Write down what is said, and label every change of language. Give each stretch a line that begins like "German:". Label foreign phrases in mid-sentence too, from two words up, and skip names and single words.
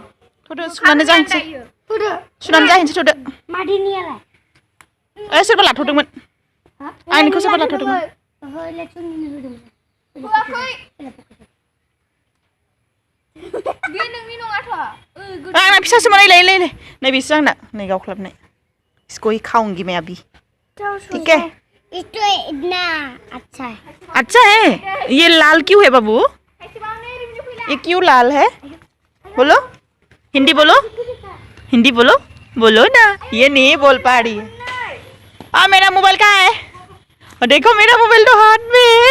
Bodo: थ'दो सुनानै जाहैनोसै थ'दो सोरबा लाथ'दोंमोन आंनिखौ सोरबा लाथ'दोंमोन आंना फिसासोमोन नायलाय नै बेसो आंना नै गावख्लाबनाय
Hindi: इसको ही खाऊंगी मैं अभी ठीक है इसको इतना अच्छा है ये लाल क्यों है बाबू ये क्यों लाल है बोलो हिंदी बोलो बोलो ना ये नहीं बोल पा रही है मेरा मोबाइल कहाँ है देखो मेरा मोबाइल तो हाथ में